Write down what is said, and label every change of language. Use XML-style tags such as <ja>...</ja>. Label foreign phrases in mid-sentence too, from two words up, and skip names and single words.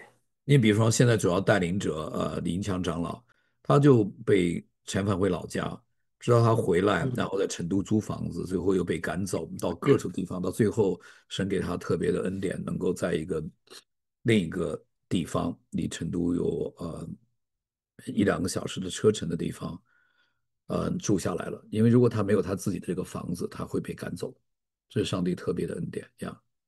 <zh>你比如說，現在主要帶領者李銀強長老，他就被遣返回老家，直到他回來，然後在成都租房子，最後又被趕走到各處地方，到最後神給他特別的恩典，能夠在另一個地方，離成都有一两个小时的车程的地方，住下來了。因為如果他沒有他自己的這個房子，他會被趕走。這是上帝特別的恩典呀。</zh>